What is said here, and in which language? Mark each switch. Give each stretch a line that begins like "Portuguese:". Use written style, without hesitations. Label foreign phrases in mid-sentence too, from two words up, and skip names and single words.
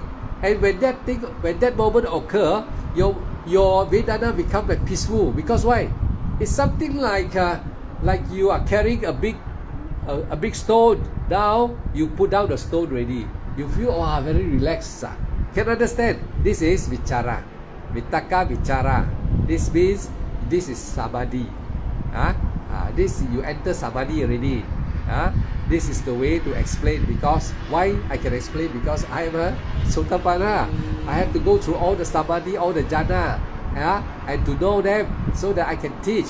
English: And when that moment occur, your Vedana become like peaceful. Because why? It's something like you are carrying a big stone. Now you put down the stone already. You feel very relaxed. Can understand? This is vichara.
Pali: Vitakka vichara.
English: This means this is samadhi. This you enter samadhi already. This is the way to explain. Because why I can explain? Because I am a Sotapanna. I have to go through all the samadhi, all the jhana, and to know them so that I can teach.